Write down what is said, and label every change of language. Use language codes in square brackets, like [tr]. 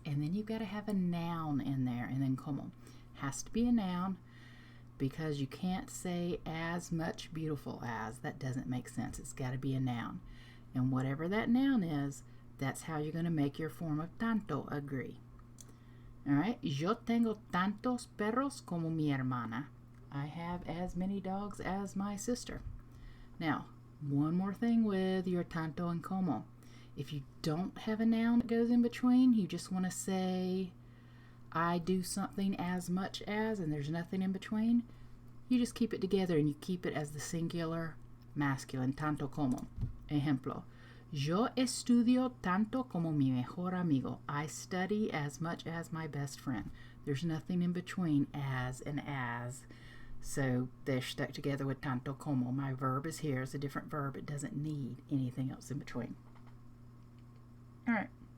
[en] And then you've got to have a noun in there, and then como. Has to be a noun because you can't say as much beautiful as. That doesn't make sense. It's got to be a noun. And whatever that noun is, that's how you're going to make your form of tanto agree. All right. [es] Yo tengo tantos perros como mi hermana. [en] I have as many dogs as my sister. Now, one more thing with your tanto and como. If you don't have a noun that goes in between, you just want to say, I do something as much as, and there's nothing in between, you just keep it together and you keep it as the singular masculine, tanto como. [es] Ejemplo, yo estudio tanto como mi mejor amigo. [en] I study as much as my best friend. There's nothing in between as and as. So they're stuck together with tanto como. My verb is here. It's a different verb. It doesn't need anything else in between. All right.